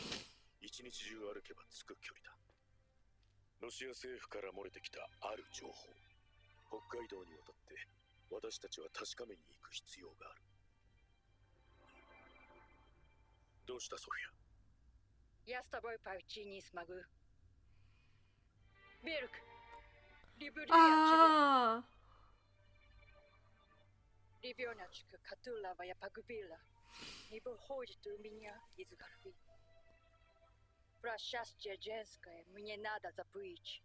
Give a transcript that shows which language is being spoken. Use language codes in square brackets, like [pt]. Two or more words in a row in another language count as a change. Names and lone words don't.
[ja] 一日中歩けば着く距離だ。ロシア政府から漏れてきたある情報。北海道に渡って私たちは確かめに行く必要がある。どうしたソフィア？ [ru] Я с тобой почти не смогу. Берг, люблю я тебя. 啊！ Ребеночка, которого я погубила, не выходит у меня из головы. Про счастье женское мне надо забыть.